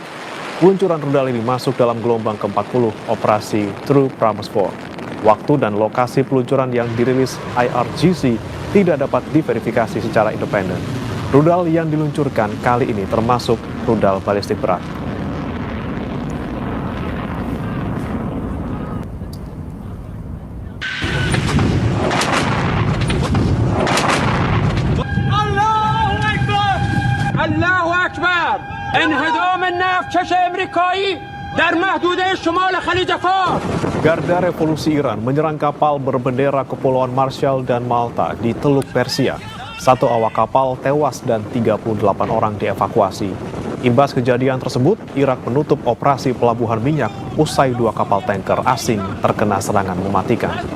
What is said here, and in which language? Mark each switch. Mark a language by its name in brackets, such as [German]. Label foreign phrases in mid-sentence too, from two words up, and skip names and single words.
[Indonesian] Peluncuran rudal ini masuk dalam gelombang ke-40 operasi True Promise 4. Waktu dan lokasi peluncuran yang dirilis IRGC tidak dapat diverifikasi secara independen. Rudal yang diluncurkan kali ini termasuk rudal balistik berat. [Arabic] الله أكبر [Persian] انهدام نفتکش امریکایی در محدوده شمال خلیج فارس. [Indonesian] Garda Revolusi Iran menyerang kapal berbendera Kepulauan Marshall dan Malta di Teluk Persia. 1 awak kapal tewas dan 38 orang dievakuasi. Imbas kejadian tersebut, Irak menutup operasi pelabuhan minyak usai 2 kapal tanker asing terkena serangan mematikan.